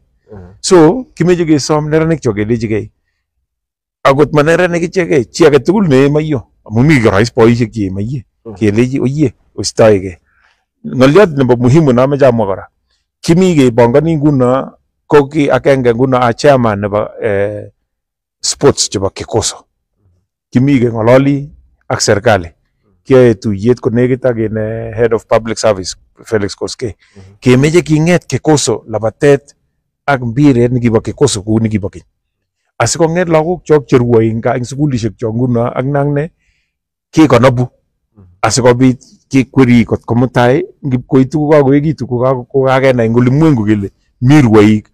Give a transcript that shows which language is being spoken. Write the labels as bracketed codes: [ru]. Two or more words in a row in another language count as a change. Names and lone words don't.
[kln] So kimeche kesom neranik chok kelechigei akot ma neranik ichegei chi age tugul nee maiyo amu mi korais boisiek che maiyek kelechi oyie oistoegei. Ng'olyot nebo muhimu nameche amwa kora, kimi kepongoni nguno ko ki agenge nguno a chairman nebo sports chebo Kikoso. Kimi keng'ololi ak serikali. Kiyoe tuyet konekit ak [en] head of public service [kln] Felix Koskei. Kemeche king'et Kikoso labatet ak mpiret nekibo Kikoso kou nekibo keny. Asikong'et lagok chok cherwoi eng sukulishek chok nguno ak nangne kekonobu asikobit kekweri kot komutai ngipkoitu kokakoekitu kokakenai eng ulimwengu kele mi rwoik.